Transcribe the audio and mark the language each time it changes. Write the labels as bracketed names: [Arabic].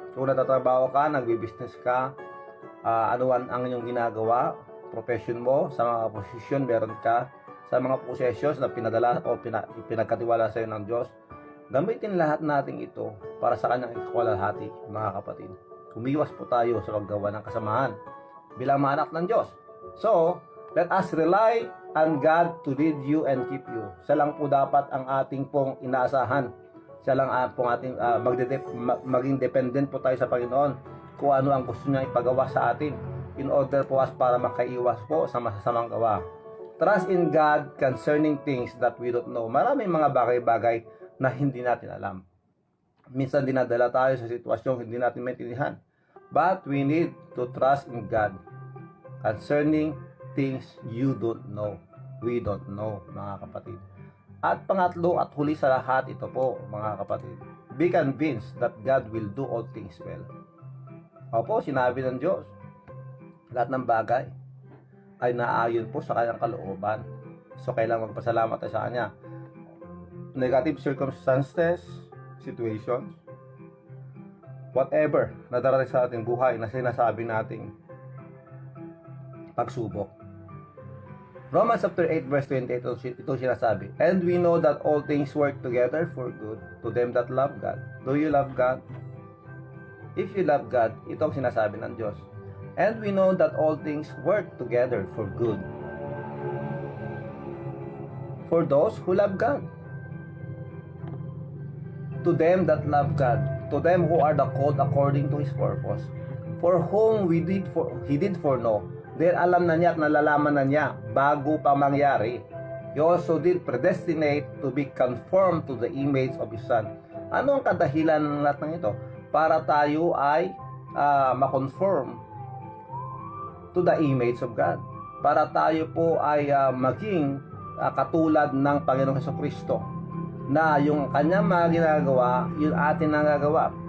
[Filipino] Kung natatrabaho ka, nagbi-business ka, ano ang inyong ginagawa, profession mo, sa mga posisyon meron ka, sa mga possessions na pinadala o pinagkatiwala sa iyo ng Diyos, Gamitin lahat natin ito para sa kanyang ikakwalhati, mga kapatid. Umiwas po tayo sa paggawa ng kasamahan bilang mga anak ng Diyos. [English] So, let us rely on God to lead you and keep you. [Filipino] Siya lang po dapat ang ating pong inaasahan. Siya lang pong ating maging dependent po tayo sa Panginoon kung ano ang gusto niya ipagawa sa atin in order po as para makaiwas po sa masasamang gawa. [English] Trust in God concerning things that we don't know. [Filipino] Maraming mga bagay-bagay na hindi natin alam. Minsan dinadala tayo sa sitwasyong hindi natin maintindihan. [English] But we need to trust in God concerning things you don't know. We don't know, [Filipino] mga kapatid. At pangatlo at huli sa lahat, ito po, mga kapatid. [English] Be convinced that God will do all things well. [Filipino] Opo, sinabi ng Diyos, lahat ng bagay ay naayon po sa kanyang kalooban. So, kailangan magpasalamat tayo sa Kanya. [English] Negative circumstances, situations, whatever [Filipino] na darating sa ating buhay na sinasabi nating pagsubok. [English] Romans chapter 8 verse 28, [Filipino] ito sinasabi, [English] and we know that all things work together for good to them that love God. Do you love God? If you love God, [Filipino] ito ang sinasabi ng Diyos. [English] And we know that all things work together for good for those who love God. To them that love God, to them who are the called according to His purpose, for whom He did foreknow. [Filipino] Dahil alam na niya at nalalaman na niya bago pa mangyari. [English] He also did predestinate to be conformed to the image of His Son. [Filipino] Ano ang kadahilan ng lahat ng ito? Para tayo ay makonform [English] to the image of God. [Filipino] Para tayo po ay maging katulad ng Panginoong Jesucristo, na yung kanyang mga ginagawa, yung atin nagagawa.